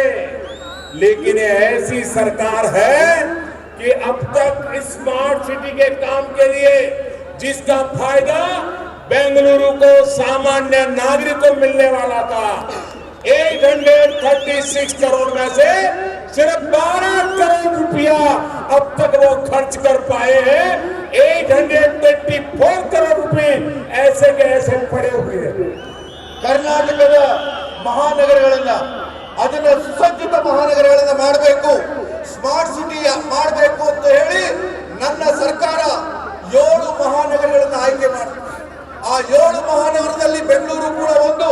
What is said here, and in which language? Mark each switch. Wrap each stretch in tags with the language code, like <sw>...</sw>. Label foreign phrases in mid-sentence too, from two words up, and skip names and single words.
<hi>लेकिन ऐसी सरकार है कि अब तक</hi> <en>smart city</en> <hi>के काम के लिए जिसका फायदा बेंगलुरु को सामान्य नागरिक को मिलने वाला था, 836 करोड़ में से सिर्फ 12 करोड़ रुपया अब तक वो खर्च कर पाए हैं। 824 करोड़ रुपए ऐसे के ऐसे पड़े हुए हैं।</hi> <kn>ಕರ್ನಾಟಕದ ಮಹಾನಗರಗಳನ್ನ ಅದನ್ನ ಸುಸಜ್ಜಿತ ಮಹಾನಗರಗಳನ್ನ ಮಾಡಬೇಕು,</kn> <en>smart city</en> <kn>ಮಾಡಬೇಕು ಅಂತ ಹೇಳಿ ನನ್ನ ಸರ್ಕಾರ 7 ಮಹಾನಗರಗಳನ್ನ ಆಯ್ಕೆ ಮಾಡಿದೆ। ಆ 7 ಮಹಾನಗರದಲ್ಲಿ ಬೆಂಗಳೂರು ಕೂಡ ಒಂದು।</kn>